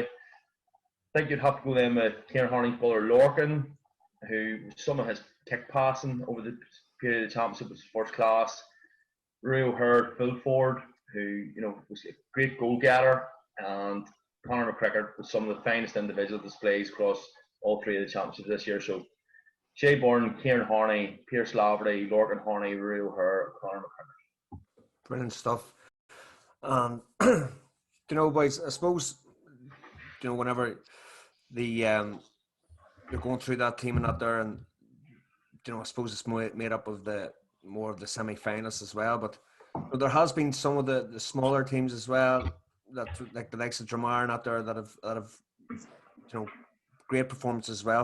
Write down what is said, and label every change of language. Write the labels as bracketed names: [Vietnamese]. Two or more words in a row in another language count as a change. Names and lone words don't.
[English] I think you'd have to go then with Kieran Harney's brother Lorcan, who some of his kick passing over the period of the championship was first class. Rory O'Hare, full forward, who was a great goal getter, and Conor McGrath was some of the finest individual displays across all 3 of the championships this year. So Shea Byrne, Kieran Harney, Pierce Laverty, Lorcan Harney, Rory O'Hare, Conor McGrath. Brilliant stuff. Boys, I suppose whenever you're going through that team and out there, and I suppose it's made up of more of the semi-finalists as well. But there has been some of the smaller teams as well, that like the likes of Drumar and out there that have great performances as well.